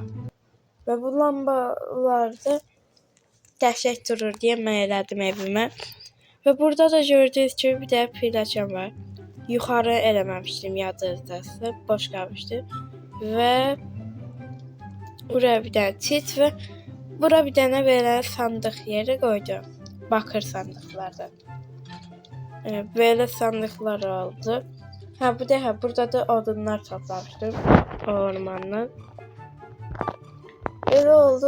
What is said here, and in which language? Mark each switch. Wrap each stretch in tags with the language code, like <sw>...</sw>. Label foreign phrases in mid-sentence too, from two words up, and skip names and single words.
<az>Və bu lambalarda dəhşət durur deyə mən elədim evimə. Və burada da gördüyünüz kimi bir də pilləkən var. Yuxarı eləməmişdim, yadınızda boş qalmışdı.</az> <tr>Və Buraya bir tane çit ve buraya bir tane böyle sandık yeri koydum. Bakır sandıklardan. Böyle sandıklar oldu. Ha bu da burada da odunlar toplamıştım ormandan. Böyle oldu.</tr>